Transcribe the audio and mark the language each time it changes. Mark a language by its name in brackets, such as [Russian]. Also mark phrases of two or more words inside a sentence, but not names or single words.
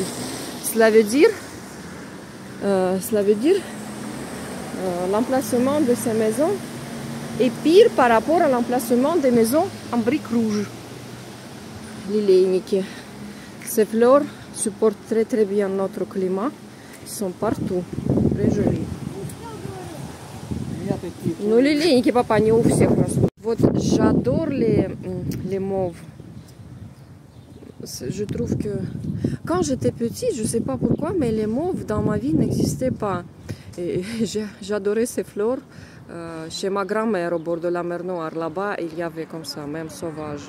[French] Cela veut dire l'emplacement de ces maisons est pire par rapport à l'emplacement des maisons en briques rouges. Liléniki. Ces fleurs supportent très très bien notre climat. Ils sont partout. Très jolis. [Russian] Ну, лилейники, папа, не у всех растут. Вот, [French] j'adore les mauves. Je trouve que quand j'étais petite, je ne sais pas pourquoi, mais les mauves dans ma vie n'existaient pas. Et j'adorais ces fleurs. Chez ma grand-mère, au bord de la mer Noire, là-bas, il y avait comme ça, même sauvage.